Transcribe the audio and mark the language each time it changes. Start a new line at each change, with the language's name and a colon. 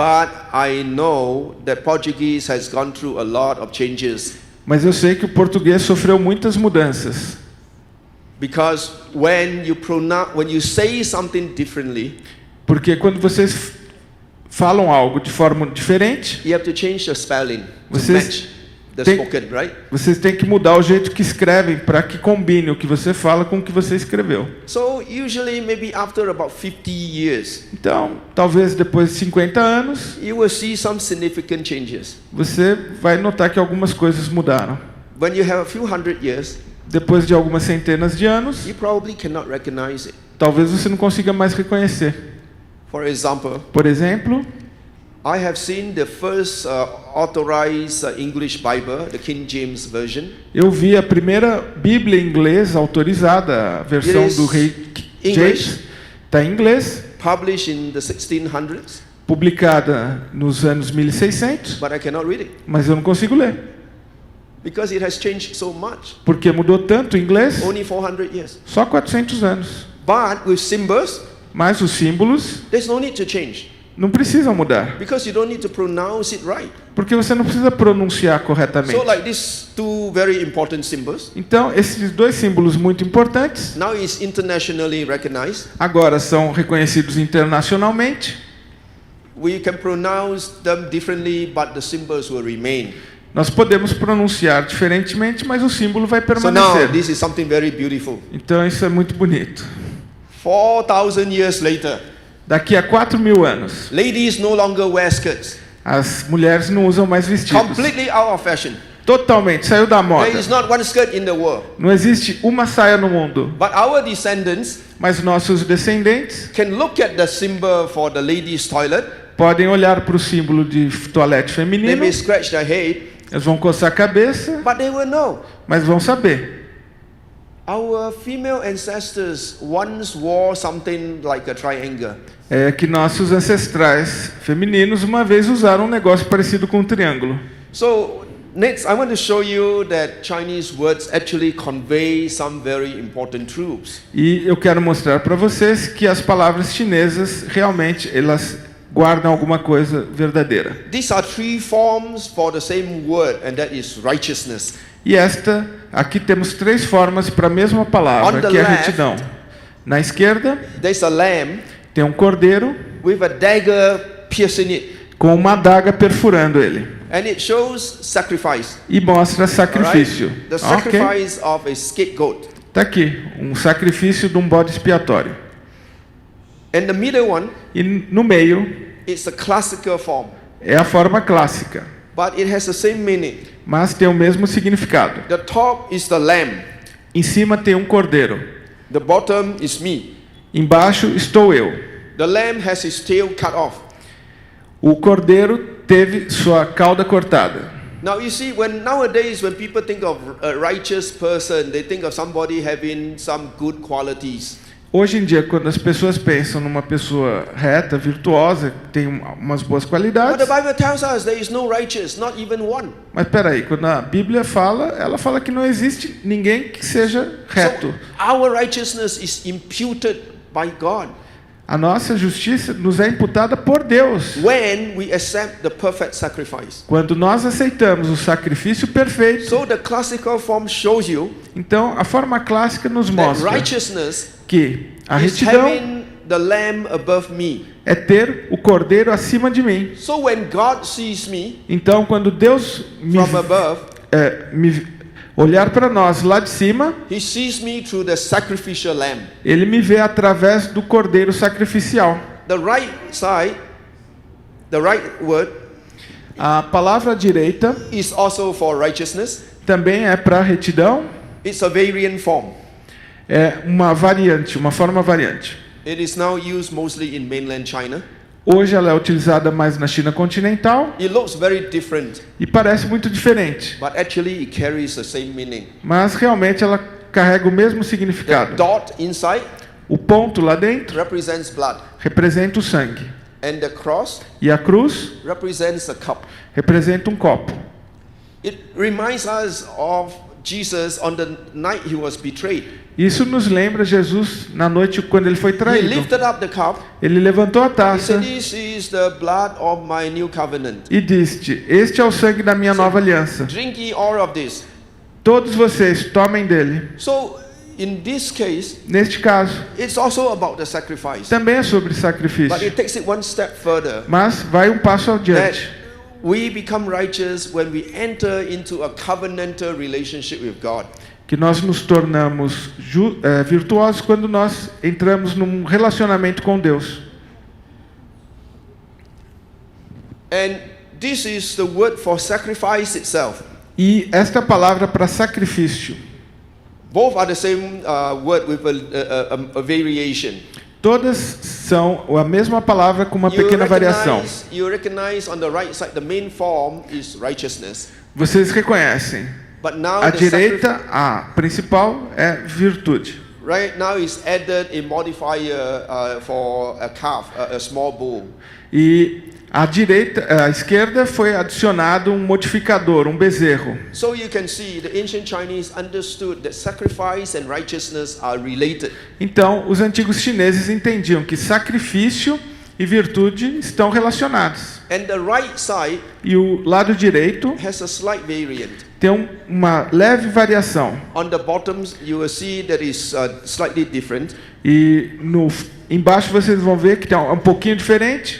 English: but I know that Portuguese has gone through a lot of changes.
Portuguese: mas eu sei que o português sofreu muitas mudanças.
English: Because when you say something differently,
Portuguese: Porque quando vocês falam algo de forma diferente,
English: you have to change the spelling to
Portuguese: Vocês
English: match the
Portuguese: têm-
English: spoken, right?
Portuguese: vocês têm que mudar o jeito que escrevem para que combine o que você fala com o que você escreveu.
English: So usually maybe after about 50 years,
Portuguese: Então, talvez depois de 50 anos,
English: you will see some significant changes.
Portuguese: você vai notar que algumas coisas mudaram.
English: When you have a few hundred years,
Portuguese: Depois de algumas centenas de anos,
English: you probably cannot recognize it.
Portuguese: talvez você não consiga mais reconhecer.
English: For example,
Portuguese: Por exemplo,
English: I have seen the first authorized English Bible, the King James Version.
Portuguese: eu vi a primeira Bíblia em inglês autorizada, a versão
English: It is
Portuguese: do rei
English: English.
Portuguese: James. Está em inglês,
English: Published in the 1600s,
Portuguese: publicada nos anos 1600,
English: but I cannot read it
Portuguese: mas eu não consigo ler.
English: because it has changed so much.
Portuguese: Porque mudou tanto o inglês,
English: Only 400 years.
Portuguese: só 400 anos.
English: But with symbols,
Portuguese: Mas os símbolos
English: there's no need to change
Portuguese: não precisam mudar,
English: because you don't need to pronounce it right.
Portuguese: porque você não precisa pronunciar corretamente.
English: So like these two very important symbols,
Portuguese: Então, esses dois símbolos muito importantes
English: now is internationally recognized.
Portuguese: agora são reconhecidos internacionalmente.
English: We can pronounce them differently, but the symbols will remain.
Portuguese: Nós podemos pronunciar diferentemente, mas o símbolo vai
English: So now
Portuguese: permanecer.
English: this is something very beautiful.
Portuguese: Então, isso é muito bonito.
English: 4,000 years later,
Portuguese: Daqui a 4.000 anos,
English: ladies no longer wear skirts.
Portuguese: as mulheres não usam mais vestidos.
English: Completely out of fashion.
Portuguese: Totalmente, saiu da moda.
English: There is not one skirt in the world.
Portuguese: Não existe uma saia no mundo.
English: But our descendants
Portuguese: Mas nossos descendentes
English: can look at the symbol for the ladies' toilet.
Portuguese: podem olhar para o símbolo de toalete
English: They
Portuguese: feminino,
English: may scratch their head,
Portuguese: eles vão coçar a cabeça,
English: but they will know.
Portuguese: mas vão saber.
English: Our female ancestors once wore something like a triangle.
Portuguese: É que nossos ancestrais femininos uma vez usaram um negócio parecido com um triângulo.
English: So next, I want to show you that Chinese words actually convey some very important truths.
Portuguese: E eu quero mostrar para vocês que as palavras chinesas realmente elas guardam alguma coisa verdadeira.
English: These are three forms for the same word, and that is righteousness.
Portuguese: E aqui temos 3 formas para a mesma
English: On
Portuguese: palavra,
English: the
Portuguese: que é
English: left,
Portuguese: retidão. Na esquerda
English: There's a lamb
Portuguese: tem um cordeiro
English: with a dagger piercing it,
Portuguese: com uma adaga perfurando ele
English: and it shows sacrifice.
Portuguese: e mostra
English: All right?
Portuguese: sacrifício.
English: The
Portuguese: Ok?
English: sacrifice of a scapegoat.
Portuguese: Tá aqui, um sacrifício de um bode expiatório.
English: And the middle one,
Portuguese: E no meio
English: it's a classical form,
Portuguese: é a forma clássica,
English: but it has the same meaning.
Portuguese: mas tem o mesmo significado.
English: The top is the lamb,
Portuguese: Em cima tem um cordeiro,
English: the bottom is me.
Portuguese: embaixo estou eu.
English: The lamb has his tail cut off.
Portuguese: O cordeiro teve sua cauda cortada.
English: Now you see, nowadays when people think of a righteous person, they think of somebody having some good qualities.
Portuguese: Hoje em dia, quando as pessoas pensam numa pessoa reta, virtuosa, que tem umas boas
English: But the
Portuguese: qualidades,
English: Bible tells us there is no righteous, not even one.
Portuguese: mas peraí, quando a Bíblia fala, ela fala que não existe ninguém que seja reto.
English: So our righteousness is imputed by God
Portuguese: A nossa justiça nos é imputada por Deus.
English: when we accept the perfect sacrifice.
Portuguese: Quando nós aceitamos o sacrifício perfeito,
English: So the classical form shows you
Portuguese: então a forma clássica nos
English: that
Portuguese: mostra
English: righteousness
Portuguese: que a
English: is
Portuguese: retidão
English: having the lamb above me.
Portuguese: é ter o cordeiro acima de mim.
English: So when God sees me
Portuguese: Então, quando Deus
English: from above,
Portuguese: me olhar para nós lá de cima,
English: He sees me through the sacrificial lamb.
Portuguese: Ele me vê através do cordeiro sacrificial.
English: The right side, the right word,
Portuguese: A palavra direita
English: is also for righteousness.
Portuguese: também é para retidão.
English: It's a variant form.
Portuguese: É uma variante, uma forma variante.
English: It is now used mostly in mainland China.
Portuguese: Hoje ela é utilizada mais na China continental
English: It looks very different,
Portuguese: e parece muito diferente,
English: but actually it carries the same meaning.
Portuguese: mas realmente ela carrega o mesmo
English: The
Portuguese: significado.
English: dot inside
Portuguese: O ponto lá dentro
English: represents blood,
Portuguese: representa o sangue
English: and the cross
Portuguese: e a cruz
English: represents a cup.
Portuguese: representa um copo.
English: It reminds us of Jesus on the night he was betrayed.
Portuguese: Isso nos lembra Jesus na noite quando ele foi
English: He
Portuguese: traído.
English: lifted up the cup.
Portuguese: Ele levantou a
English: He
Portuguese: taça
English: said, "This is the blood of my new covenant.
Portuguese: e disse: Este é o sangue da minha nova aliança.
English: Drink ye all of this."
Portuguese: Todos vocês tomem dele.
English: So, in this case,
Portuguese: Neste caso,
English: it's also about the sacrifice.
Portuguese: também é sobre
English: But
Portuguese: sacrifício,
English: it takes it one step further.
Portuguese: mas vai um passo
English: That
Portuguese: adiante.
English: we become righteous when we enter into a covenantal relationship with God.
Portuguese: Que nós nos tornamos virtuosos quando nós entramos num relacionamento com Deus.
English: And this is the word for sacrifice itself.
Portuguese: E esta palavra para sacrifício,
English: Both are the same word with a variation.
Portuguese: todas são a mesma palavra com uma pequena variação.
English: You recognize on the right side the main form is righteousness.
Portuguese: Vocês reconhecem.
English: But now
Portuguese: A
English: the
Portuguese: direita, a principal, é virtude.
English: right now is added a modifier for a calf, a small bull.
Portuguese: E a esquerda foi adicionado um modificador, um bezerro.
English: So you can see the ancient Chinese understood that sacrifice and righteousness are related.
Portuguese: Então, os antigos chineses entendiam que sacrifício e virtude estão relacionados.
English: And the right side
Portuguese: E o lado direito
English: has a slight variant.
Portuguese: tem uma leve variação.
English: On the bottoms, you will see that is slightly different.
Portuguese: E embaixo vocês vão ver que tem um pouquinho diferente.